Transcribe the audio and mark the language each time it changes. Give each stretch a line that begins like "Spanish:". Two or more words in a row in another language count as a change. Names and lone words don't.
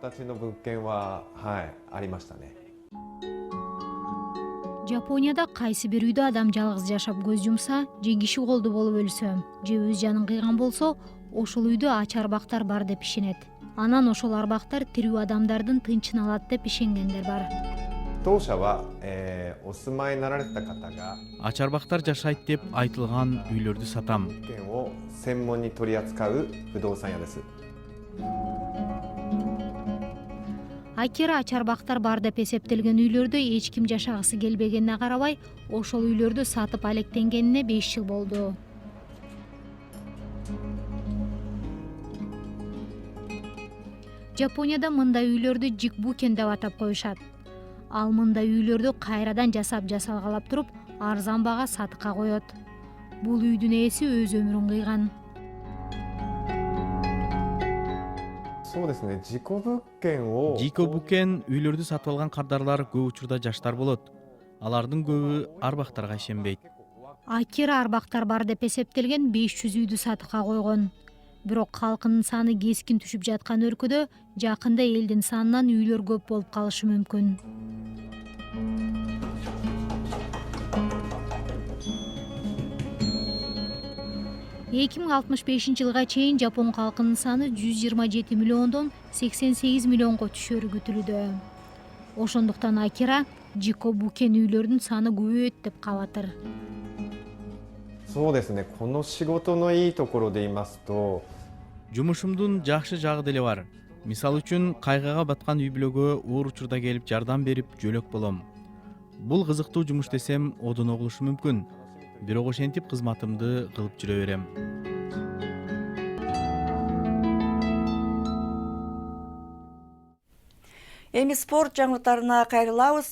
Kyrgyz: Жапонияда кайсы бир үйдө адам жалгыз жашап көз жумса, же киши колду болуп өлсө, же өз жанын кыйган болсо, ошол үйдө ач арбактар бар деп ишенет. Анан ошол арбактар тирүү адамдардын тынчын алат деп ишенгендер бар.
Japanese: 当社は、お住まいになられた方が
Kyrgyz: ачарбактар жашайт деп айтылган үйлөрдү сатам.
Japanese: 物件を専門に取り扱う不動産屋です。
Kyrgyz: Акира ачарбактар бар деп эсептелген үйлөрдө эч ким жашагысы келбегенине карабай, ошол үйлөрдү сатып алектенгенине 5 жыл болду. Жапонияда мындай үйлөрдү жикбукен деп атап коюшат. Ал мындай үйлөрдү кайрадан жасалгалап туруп, арзан бага сатыкка коет. Бул үйдүн ээси өз өмүрүн кыйган.
Japanese: そうですね、事故物件を
Kyrgyz: Жико букен үйлөрдү сатып алган кардарлар көп учурда жаштар болот. Алардын көбү арбактарга ишенбейт. Акира арбактар бар деп эсептелген 500 үйдү сатыкка койгон. Бирок калкынын саны кескин түшүп жаткан өлкөдө жакында элдин санынан үйлөр көп болуп калышы мүмкүн. Эки миң 65 жылга чейин Жапон калкынын саны 127 миллиондон 88 миллионго түшөрү күтүлүүдө. Ошондуктан Акира Жико букен үйлөрдүн саны көбөйөт деп кабатыр.
Japanese: そうですね、この仕事のいいところで言いますと
Kyrgyz: Жумушумдун жакшы жагы деле бар. Мисалы үчүн кайгыга баткан үй бүлөгө оор учурда келип жардам берип жөлөк болом. Бул кызыктуу жумуш десем одон оглушу мүмкүн. Бирок ошентип кызматымды кылып жүрө берем. Эми спорт жаңылыктарына кайрылабыз.